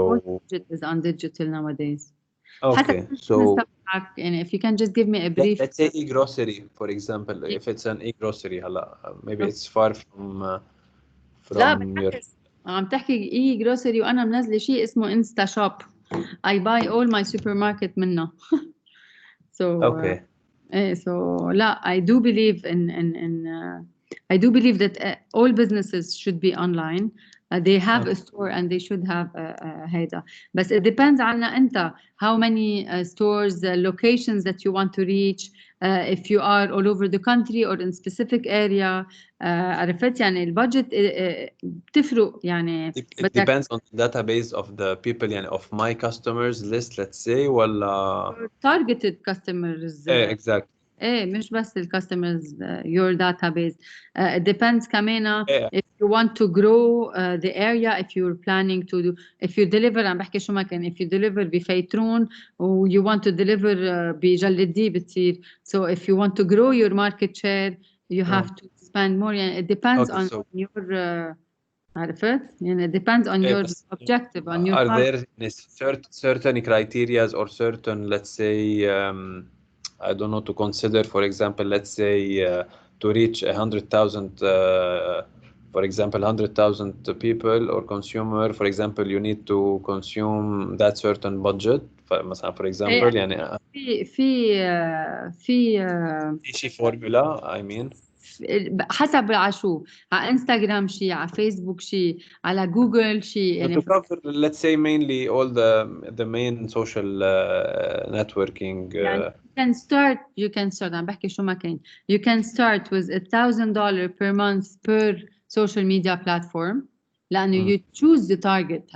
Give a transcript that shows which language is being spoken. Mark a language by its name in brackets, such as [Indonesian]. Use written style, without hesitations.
[English] all budget is on digital nowadays. Okay, so and if you can just give me a brief. Let's say e-grocery, for example. If it's an e-grocery, maybe it's far from your. [Arabic] عم تحكي e-grocery وأنا منزلة شيء اسمه Insta Shop. [English] I buy all my supermarket [Arabic] منه. [English] So okay. so لا, I do believe in I do believe that all businesses should be online. They have a store and they should have [Arabic] هيدا. [English] But it depends on [Arabic] أنت [English] how many stores, locations that you want to reach. If you are all over the country or in specific area. [Arabic] عرفت يعني البادجت بتفرق يعني. [English] It depends on the database of the people يعني of my customers list, let's say, [Arabic] ولا [English] targeted customers. exactly. [Arabic] مش بس الكاستمرز [English] your database. It depends [Arabic] كمان [English] if you want to grow the area, if you're planning to do, if you deliver [Arabic] عم بحكي شو ما كان, [English] if you deliver [Arabic] بفيترون و [English] you want to deliver [Arabic] بجلدي بتصير. [English] So if you want to grow your market share you have to spend more يعني it depends on your [Arabic] عرفت يعني [English] it depends on your objective, on your are target. there certain criteria or certain, let's say, I don't know, to consider, for example, let's say to reach 100,000 for example 100,000 people or consumer, for example you need to consume that certain budget [Arabic] مثلا [English] for example [Arabic] يعني في شيء [English] formula I mean [Arabic] حسب على شو على انستغرام شيء على فيسبوك شيء على جوجل شيء يعني [English] to cover let's say mainly all the main social networking يعني you can start [Arabic] عم بحكي شو ما كان [English] you can start with $1,000 per month per social media platform [Arabic] لأنه [English] you choose the target.